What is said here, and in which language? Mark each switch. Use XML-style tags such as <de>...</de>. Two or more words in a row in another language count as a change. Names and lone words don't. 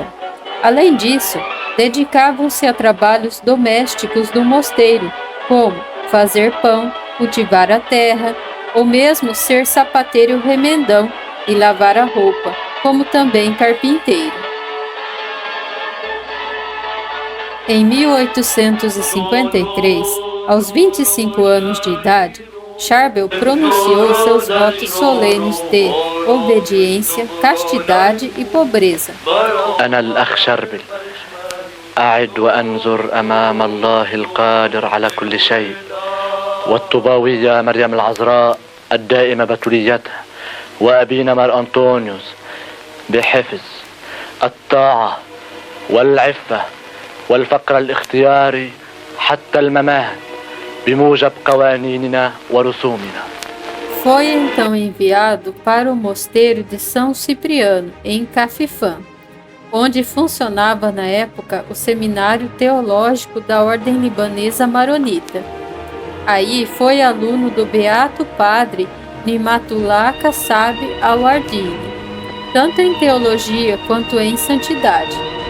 <pt>Além disso, dedicavam-se a trabalhos domésticos do mosteiro, como fazer pão, cultivar a terra, ou mesmo ser sapateiro remendão e lavar a roupa, como também carpinteiro. Em 1853, aos 25 anos de idade, Charbel pronunciou seus votos solenes de obediência, castidade e pobreza.</pt> <ar>أنا الأخ شربل أعد وأنظر أمام الله القادر على كل شيء والطوباوية مريم العذراء الدائمة بتوليتها وأبينا مار أنطونيوس بحفظ الطاعة والعفة والفقر الاختياري حتى الممات بموجب قوانيننا ورسومنا.</ar> <pt>Foi então enviado para o mosteiro de São Cipriano, em Cafifã, onde funcionava na época o seminário teológico da ordem libanesa maronita. Aí foi aluno do beato padre Nimatullah Kassab al-Ardini, tanto em teologia quanto em santidade.</pt>